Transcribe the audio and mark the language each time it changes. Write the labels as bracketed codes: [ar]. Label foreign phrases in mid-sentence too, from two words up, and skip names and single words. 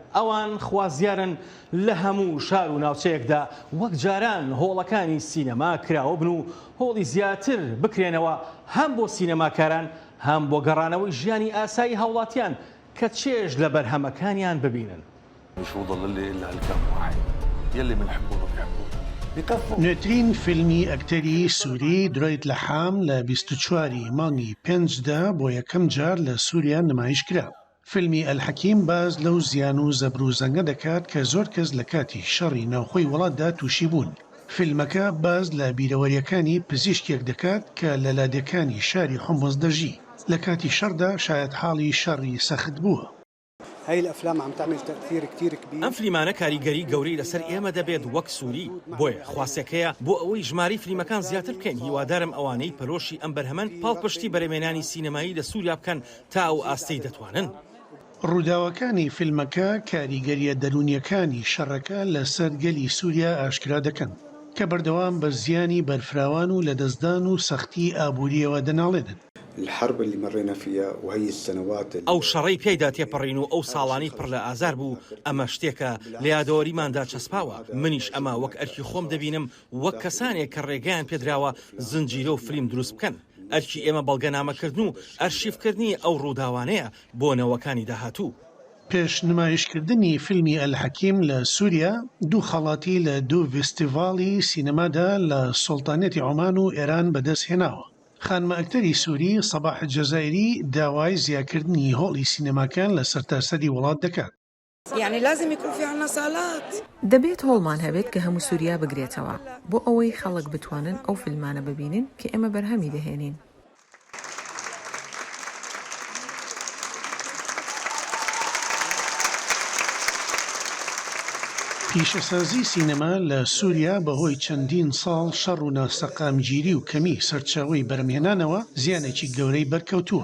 [ckb] ئەوان خوازیارن لە هەموو شار و ناوچەیەکدا وەک جاران هۆڵەکانی سینەما کراوە بن و هۆڵی زیاتر بکرێنەوە هەم بۆ سینەماکاران هەم بۆ گەڕانەوەی ژیانی ئاسایی هاوڵاتیان کە چێژ لە بەرهەمەکانیان ببینن. [ar] مش وضل اللي إلا هالكام واحد يلي بنحبونه بيحبونه. [ckb] نوێترین فیلمی ئەکتەری سووری درۆیت لە حام لە 24 مانگی پێنجدا بۆ یەکەم جار لە سووریا نمایش کرا. فیلمی ئەلحەکیم باز لەو زیان و زەبر و زەنگە دەکات کە زۆر کەس لە کاتی شەڕی ناوخۆی وڵاتدا تووشی بوون. فیلمەکە باز لە بیرەوەریەکانی پزیشکێک دەکات کە لە لادەکانی شاری حمص دەژی. لە کاتی شەڕدا شاید حاڵی شەڕی سەخت بووە. [ar] هاي الافلام عم تعمل تاثير كثير كبير. [ckb] ئەم فیلمانە کاریگەری گەورەی لەسەر ئێمە دەبێت وەک سووری. بۆیە خواستەکەیە بۆ ئەوەی ژماری فیلمەکان زیاتر بکەین. هیوادارم ئەوانەی پەرۆشی ئەم بەرهەمەن پاڵپشتی بەرەمێنانی سینەمایی لە سووریا بکەن تا ئەو ئاستەی دەتوانن. ڕووداوەکانی فیلمەکە کاریگەریە دەرونیەکانی شەڕەکە لەسەر گەلی سووریا ئاشکرا دەکەن کە بەردەوام بە زیانی بەرفراوان و لەدەستدان و سەختی ئابوووریەوە دەناڵێنن. [ar] الحرب اللي مرينا فيها وهي السنوات [ckb] ئەو شەڕەی پێیدا تێپەڕین و ئەو ساڵانی پڕ لە ئازار بوو ئەمە شتێکە لە یادەوەریماندا چەسپاوە. منیش ئەمە وەک ئەرکی خۆم دەبینم وەک کەسانێک کە ڕێگەیان پێدراوە زنجیرە و فلیم دروست بکەن. ئەرکی ئێمە بەڵگەنامەکردن و ئەرشیفکردنی ئەو ڕووداوانەیە بۆ نەوەکانی داهاتوو. پێش نمایشکردنی فیلمی ئەلحەکیم لە سووریا دوو خەڵاتی لە دوو فستیڤاڵی سینەمادا لە سوڵتانێتی عۆمان و ئێران بەدەست هێناوە. خانمە ئەکتەری سووری سەباح جەزایری داوای زیاکردنی هۆڵی سینەماکان لە سەرتاسەری وڵات دەکات. [ar] يعني لازم يكون في عنا صالات. [ckb] دەبێت هۆڵمان هەبێت کە هەموو سووریا بگرێتەوە بۆ ئەوەی خەڵک بتوانن ئەو فیلمانە ببینن کە ئێمە بەرهەمی دەهێنین. پیشەسازی سینەما لە سووریا بەهۆی چەندین ساڵ شەڕ و ناسەقامگیری و کەمی سەرچاوەی بەرهەمهێنانەوە زیانێکی گەورەی بەرکەوتووە.